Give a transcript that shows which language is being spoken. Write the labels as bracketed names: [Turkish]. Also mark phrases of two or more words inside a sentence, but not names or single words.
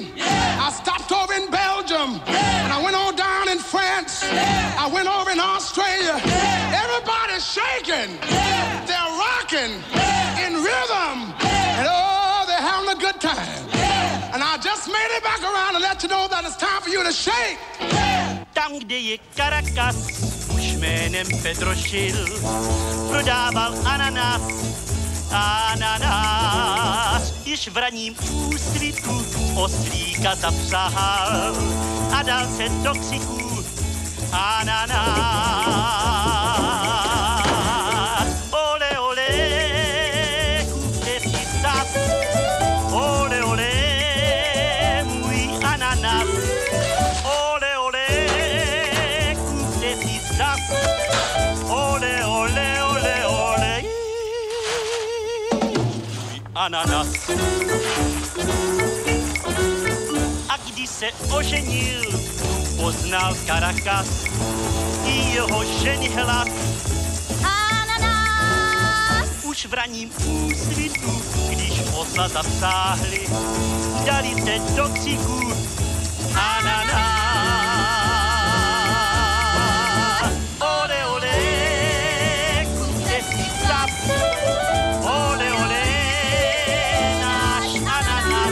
[English] I stopped over in Belgium. And I went on down in France. I went over in Australia. Everybody's shaking. They're rocking in rhythm. And oh, they're having a good time. And I just made it back around to let you know that it's time for you to shake. [Czech] Tam, kde je Caracas, už jménem Pedro Schill prodával ananas, již v raním úsvitu oslíka zapřahal a dal se do křiku ananas. Ole, ole, kupte si zas, ole, ole, můj ananas. Ole, ole, kupte si zas, ole, ole, ole, ole, ananas. A když se oženil, poznal Caracas i jeho ženy hlas. Ananas! Už v raním úsvitu, když osla zapsáhli, dali se do křiku ananas. Ole, ole, kupte si zas, ole, ole, náš ananas.